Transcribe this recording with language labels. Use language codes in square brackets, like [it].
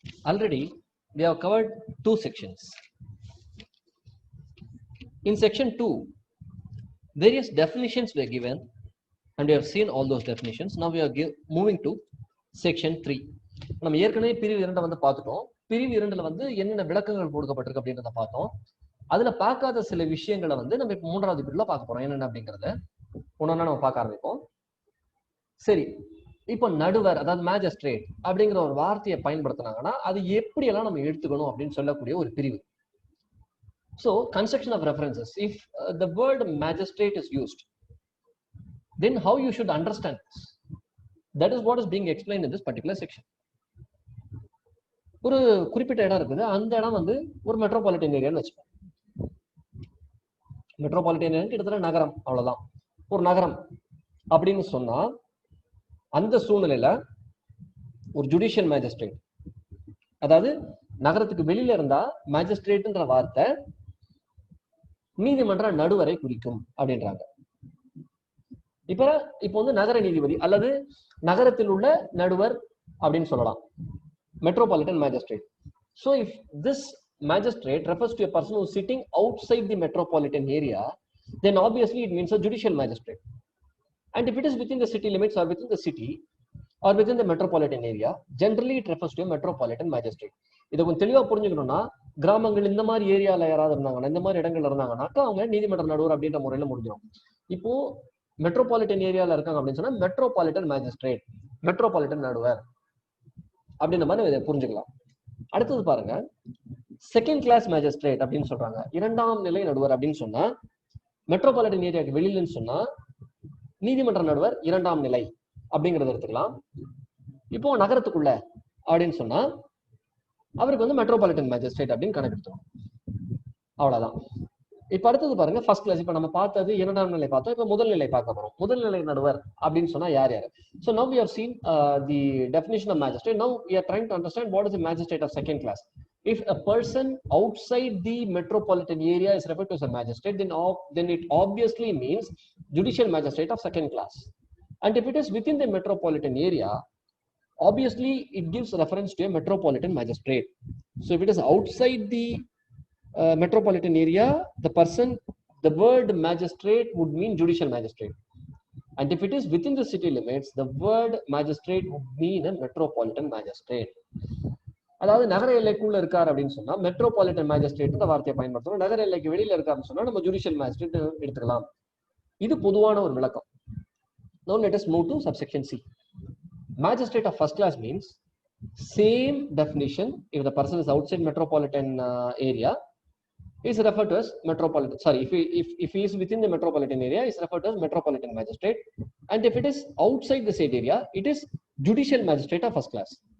[en] Already, we have covered 2 sections. In section 2, various definitions were given, and we have seen all those definitions. Now we are moving to section 3. [ta] நம்ம ஏற்கனவே பிரிவு 2 வந்து பார்த்துட்டோம். பிரிவு 2ல வந்து என்னென்ன விளக்கங்கள் கொடுக்கப்பட்டிருக்கு அப்படின்றத பார்த்தோம். அதுல பார்க்காத சில விஷயங்களை வந்து நம்ம இப்போ 3வது பிரிவுல பார்க்க போறோம். என்னென்ன அப்படிங்கறத ஒன்னொன்னா நம்ம பார்க்க ஆரம்பிப்போம். சரி, இப்போ நடுவர், அதாவது மேஜிஸ்ட்ரேட் அப்படிங்கிற ஒரு வார்த்தையை பயன்படுத்தினாங்கன்னா அது எப்படி எல்லாம் நம்ம எடுத்துக்கணும் அப்படின்னு சொல்லக்கூடிய ஒரு பிரிவு. [en] So, construction of references. If the word magistrate is used, then how you should understand this? That is what is being explained in this particular section. [ta] ஒரு குறிப்பிட்ட இடம் இருக்குது, அந்த இடம் வந்து ஒரு மெட்ரோபாலிட்டன் ஏரியான்னு வச்சுக்கோங்க. மெட்ரோபாலிட்டன் ஏரியா கிட்டத்தட்ட நகரம், அவ்வளவுதான். ஒரு நகரம் அப்படின்னு சொன்னா அந்த சூழ்நிலையில ஒரு ஜுடிஷியல் மேஜிஸ்ட்ரேட், அதாவது நகரத்துக்கு வெளியில இருந்தா மேஜிஸ்ட்ரேட்ன்ற வார்த்தை நீதிமன்ற நடுவரை குறிக்கும் அப்படின்றாங்க. இப்போ வந்து நகர நீதிபதி அல்லது நகரத்தில் உள்ள நடுவர் அப்படின்னு சொல்லலாம், metropolitan magistrate. [en] So if this magistrate refers to a person who is sitting outside the metropolitan area, then obviously it means a judicial magistrate. And if it is within the city limits or within the city or within the metropolitan area, generally it refers to a metropolitan magistrate. [ta] இதை கொஞ்சம் தெளிவா புரிஞ்சுக்கணும்னா, கிராமங்கள் இந்த மாதிரி ஏரியால யாராவது இருந்தாங்கன்னா, இந்த மாதிரி இடங்கள்ல இருந்தாங்கன்னாக்கா அவங்க நீதிமன்ற நடுவர் அப்படின்ற முறையில முடிஞ்சிடும். இப்போ மெட்ரோபாலிட்டன் ஏரியால இருக்காங்க அப்படின்னு சொன்னா மெட்ரோபாலிட்டன் மேஜிஸ்ட்ரேட், மெட்ரோபாலிட்டன் நடுவர் அப்படின்ற மாதிரி புரிஞ்சுக்கலாம். அடுத்தது பாருங்க, செகண்ட் கிளாஸ் மேஜிஸ்ட்ரேட் அப்படின்னு சொல்றாங்க. 2ஆம் நிலை நடுவர் அப்படின்னு சொன்னா மெட்ரோபாலிட்டன் ஏரியாவுக்கு வெளியிலன்னு சொன்னா நீதிமன்ற நடுவர் 2ஆம் நிலை அப்படிங்கறத எடுத்துக்கலாம். இப்போ நகரத்துக்குள்ள அப்படின்னு சொன்னா அவருக்கு வந்து மெட்ரோபாலிட்டன் மேஜிஸ்ட்ரேட் அப்படின்னு கணக்கெடுத்தோம். அவ்வளவுதான். இப்ப அடுத்தது பாருங்க, ஃபர்ஸ்ட் கிளாஸ். இப்ப நம்ம பார்த்தது 2ஆம் நிலை பார்த்தோம், இப்ப முதல் நிலை பார்க்க போறோம். முதல் நிலை நடுவர் அப்படின்னு சொன்னா யார் யாரு? [en] So now we have seen the definition of magistrate. Now we are trying to understand what is the magistrate of second class. If a person outside the metropolitan area is referred to as a magistrate, then it obviously means judicial magistrate of second class. And if it is within the metropolitan area, obviously it gives reference to a metropolitan magistrate. So if it is outside the metropolitan area, the word magistrate would mean judicial magistrate. And if it is within the city limits, the word magistrate would mean a metropolitan magistrate. [ta] அதாவது நகர எல்லைக்குள்ள இருக்காரு அப்படின்னு சொன்னா metropolitan magistrate வார்த்தையை பயன்படுத்தணும். நகர எல்லைக்கு வெளியில இருக்காருன்னு சொன்னா நம்ம ஜுடிஷியல் மேஜிஸ்ட்ரேட் எடுத்துக்கலாம். இது பொதுவான ஒரு விளக்கம். [en] Now let us move to subsection C. Magistrate of first class means same definition. If the person is outside metropolitan area, is referred to as metropolitan. Sorry, if he is within the metropolitan area, is referred to as metropolitan magistrate. And if it is outside the said area, it is judicial magistrate of first class.